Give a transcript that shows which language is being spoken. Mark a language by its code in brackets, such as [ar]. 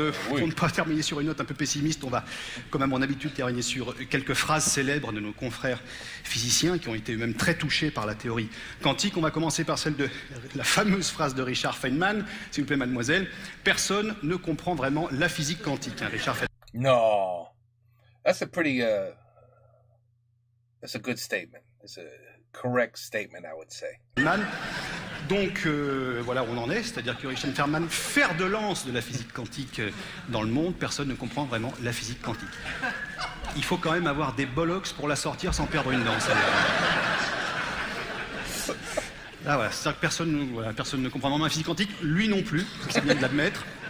[fr] Pour ne pas terminer sur une note un peu pessimiste, on va, comme à mon habitude, terminer sur quelques phrases célèbres de nos confrères physiciens qui ont été eux-mêmes très touchés par la théorie quantique. On va commencer par celle de la fameuse phrase de Richard Feynman, s'il vous plaît, mademoiselle. Personne ne comprend vraiment la physique quantique, hein, Richard Feynman. [en] No. That's a pretty, that's a good statement. It's a correct statement, I would say. [fr] Donc, voilà où on en est, c'est-à-dire que Richard Feynman, fer de lance de la physique quantique dans le monde, personne ne comprend vraiment la physique quantique. Il faut quand même avoir des bollocks pour la sortir sans perdre une dent. Ah voilà, c'est-à-dire que personne ne comprend vraiment la physique quantique, lui non plus, c'est bien de l'admettre.